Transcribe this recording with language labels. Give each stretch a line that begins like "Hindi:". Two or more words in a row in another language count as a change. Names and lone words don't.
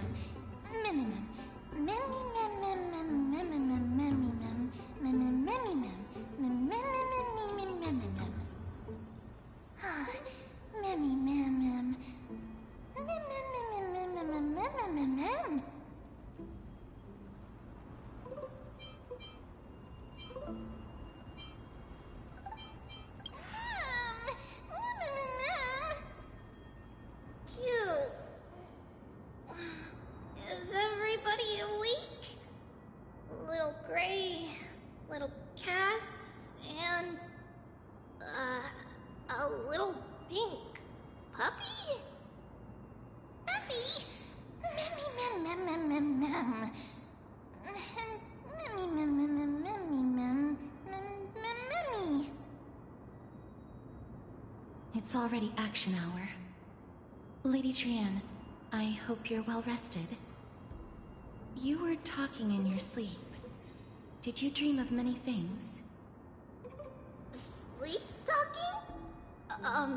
English: Memmy, mem. Memmy, mem, mem, mem, memmy, mem, memmy, mem. Memmy, memmy, mem. Mem, mem, mem, mem, mem, mem, mem. Memmy, mem, mem. Mem, mem, mem, mem, mem, mem, mem, mem, mem. Cute. Is everybody awake? Little Gray, little Cass, and a little pink puppy? Puppy? Memmy, mem, mem, mem, mem, mem. Memmy, mem, mem, mem, memmy, mem, memmy. It's already action hour. Lady Trianne, I hope you're well rested. You were talking in your sleep. Did you dream of many things? Sleep talking?